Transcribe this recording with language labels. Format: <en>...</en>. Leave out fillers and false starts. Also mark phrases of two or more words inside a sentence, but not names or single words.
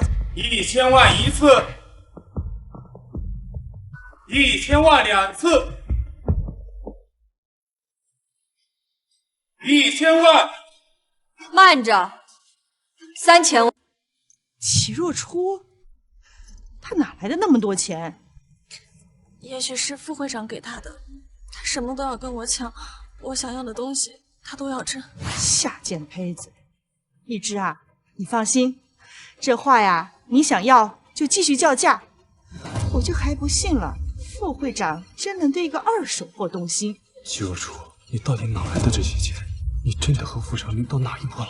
<zh>1000 萬1次，1000萬2次，1000萬。慢着，3000萬。齐若初，他哪來的那麼多錢？也許是副會長給他的，他什麼都要跟我搶，我想要的東西他都要掙。下賤胚子！一枝啊，你放心，這畫呀，你想要就繼續叫價，我就還不信了，副會長真能對一個二手貨動心。齐若初，你到底哪來的這些錢？你真的和副長您到哪一步了</zh>